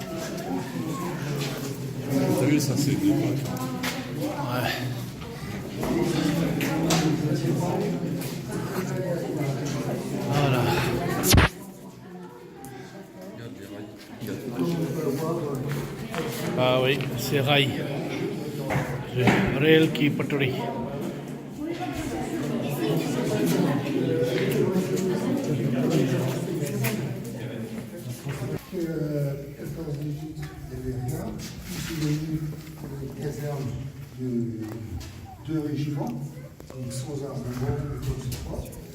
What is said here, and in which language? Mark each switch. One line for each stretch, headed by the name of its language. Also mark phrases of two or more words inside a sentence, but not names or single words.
French: T'as vu, ça, c'est des ouais voilà Regarde les rails. Regarde. ah oui c'est rail
Hindi: रेल की पटड़ी
French: Quatorze minutes, il n'y avait rien. Ici, il y a eu une caserne de 2 régiments, donc sans armement, quoi que ce soit.